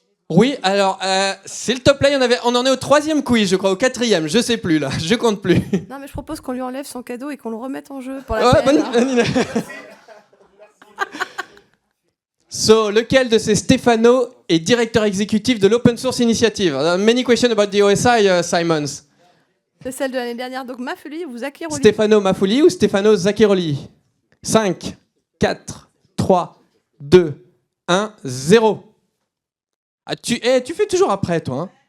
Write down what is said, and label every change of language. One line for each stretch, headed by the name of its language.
French: Oui, alors, s'il te plaît, on en est au 3e quiz, je crois, au 4e, je sais plus là, je compte plus. Non mais je propose qu'on lui enlève son cadeau et qu'on le remette en jeu pour la Ouais, peine, hein. bonne idée. So, lequel de ces Stefano est directeur exécutif de l'Open Source Initiative?
English: Many questions about the OSI, Simons.
French: C'est celle de l'année dernière, donc Mafuli ou Zakiroli. Stefano Mafuli ou Stefano Zaccheroli? 5, 4, 3, 2, 1, 0. Ah, tu fais toujours après, toi.